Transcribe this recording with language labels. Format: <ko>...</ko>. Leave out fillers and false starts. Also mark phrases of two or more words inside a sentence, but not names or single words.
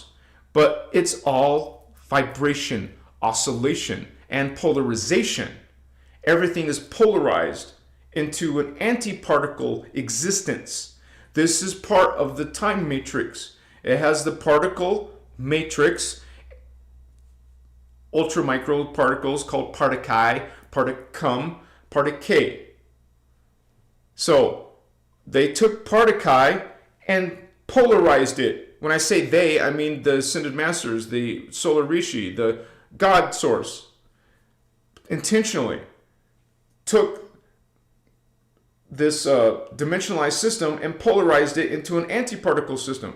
<en>But it's all vibration, oscillation, and polarization. Everything is polarized into an antiparticle existence. This is part of the time matrix. It has the particle matrix, ultra micro particles called particae, particum, particae. So they took particae and polarized it. When I say they, I mean the Ascended Masters, the Solar Rishi, the God Source, intentionally took this dimensionalized system and polarized it into an antiparticle system.</en>